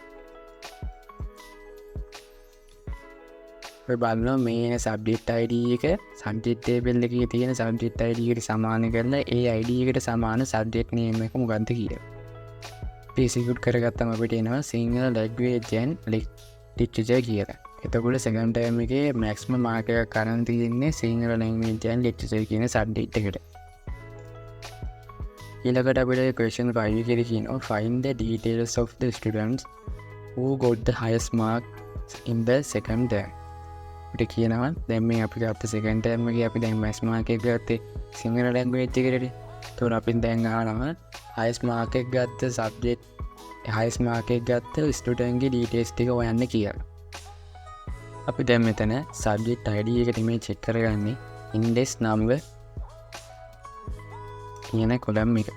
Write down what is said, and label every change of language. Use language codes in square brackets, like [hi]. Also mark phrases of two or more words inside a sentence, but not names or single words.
[si] අපි බලනවා මේ [en] subject ID [si] එක [en] subject table [si] එකේ තියෙන [en] subject ID [si] එකට සමාන කරලා ඒ ID එකට සමාන [en] subject name [si] එක මොකක්ද කියලා. execute කරගත්තම අපිට එනවා [en] Sinhala language and literature [si] කියලා. එතකොට [en] second term [si] එකේ [en] maximum mark [si] එක කරන් තියෙන්නේ [en] Sinhala language and literature [si] කියන subject එකට. ඊළඟට අපිට [en] question 5 [si] එකේ කියනවා [en] find the details of the students who got the highest marks in the second term. [si] අපිට කියනවා දැන් මේ අපි ගත්ත [en] second term [si] එකේ අපි දැන් [en] max mark [si] එක ගත්තේ [en] Sinhala language [si] එකට. එතකොට අපි දැන් අහනවා [en] highest mark [si] එක ගත්ත [en] subject highest mark [si] එක ගත්ත student ගේ details ටික හොයන්න කියලා. අපි දැන් මෙතන [en] subject ID [si] එකට මේ check කරගන්නේ [en] index number [si] කියන column එක.